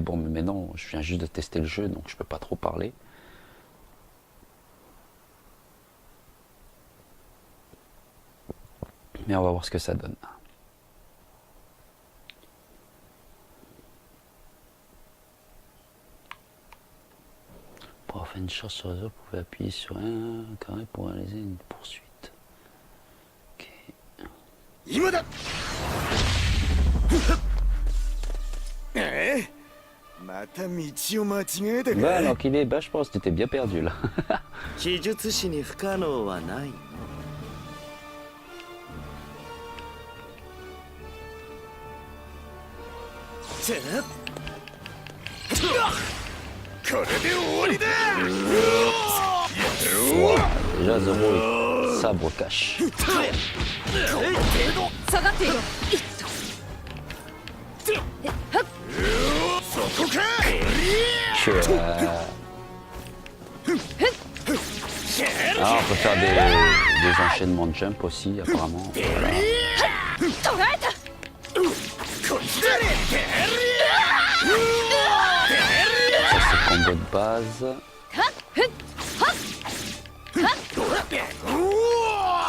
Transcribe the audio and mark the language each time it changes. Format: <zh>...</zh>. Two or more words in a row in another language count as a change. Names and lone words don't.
<fr>Bon, mais maintenant, je viens juste de tester le jeu, donc je peux pas trop parler. Mais on va voir ce que ça donne. Pour faire une chose sur les autres, vous pouvez appuyer sur un carré pour réaliser une poursuite.</fr> <ja>今だまた道を間違えたか</ja> <fr>Bah, alors qu'il est, bah, je pense que tu étais bien perdu là.</fr> <ja>記述師に不可能はないの。これで終わりだ</ja> <fr>Wow, déjà Zoro, sabre cache.</fr> <ja>下がっていろ。そこか</ja> <fr>Ah, on peut faire des enchaînements de jump aussi, apparemment. Voilà.</fr> <ja>捕らえた。こっちだ</ja> <fr>Ça, c'est le combo de base.</fr>